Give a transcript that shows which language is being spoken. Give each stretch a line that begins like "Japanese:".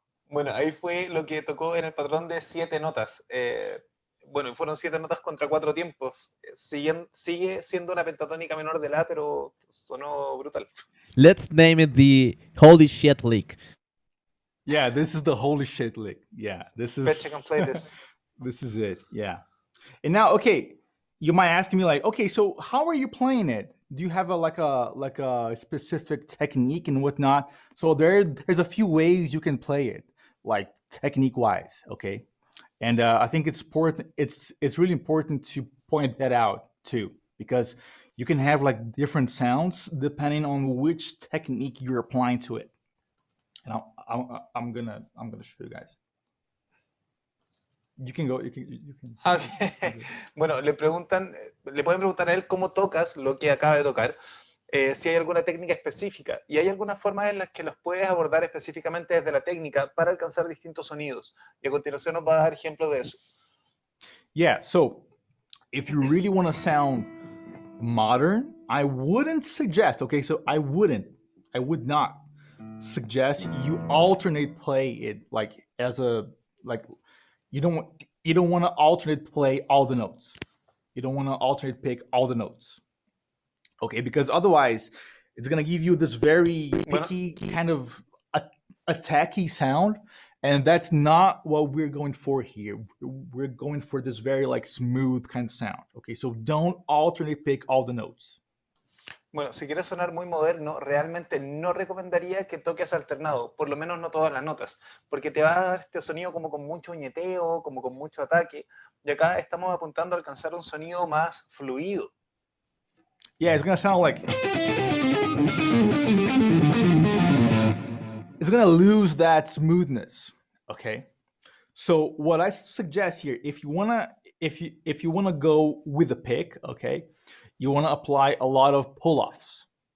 Spanish: Bueno, ahí fue lo que tocó en el patrón de 7 notas. Bueno, fueron 7 notas contra 4 tiempos. Sigue siendo una pentatónica menor de la, pero sonó brutal.
English: Let's name it the holy shit lick. Yeah, this is the holy shit lick. Yeah, this is. Let's check and play this. This is it. Yeah. And now, okay, you might ask me like, okay, so how are you playing it? Do you have a specific technique and whatnot? So there's a few ways you can play it, like technique wise. Okay. And I think it's important. It's really important to point that out too, because you can have like different sounds depending on which technique you're applying to it. And I'm gonna show you guys. You can go. You can. Okay.
Spanish: Bueno, le pueden preguntar a él cómo tocas lo que acaba de tocar, si hay alguna técnica específica, y hay algunas formas en las que los puedes abordar específicamente desde la técnica para alcanzar distintos sonidos. Y a continuación nos va a dar ejemplos de eso.
English: Yeah. So if you really want to sound modern, I wouldn't suggest. Okay, so I would not suggest you alternate play it like as a like. You don't want to alternate play all the notes. You don't want to alternate pick all the notes. Okay, because otherwise it's gonna give you this very picky kind of attacky sound, and that's not what we're going for here. We're going for this very like smooth kind of sound. Okay, so don't alternate pick all the notes.
Spanish: Bueno, si quieres sonar muy moderno, realmente no recomendaría que toques alternado, por lo menos no todas las notas, porque te va a dar este sonido como con mucho ñeteo, como con mucho ataque, y acá estamos apuntando a alcanzar un sonido más fluido.
English: Yeah, it's gonna sound like it's gonna lose that smoothness. Okay, so what I suggest here, if you wanna go with a pick, okay, you want to apply a lot of pull-offs.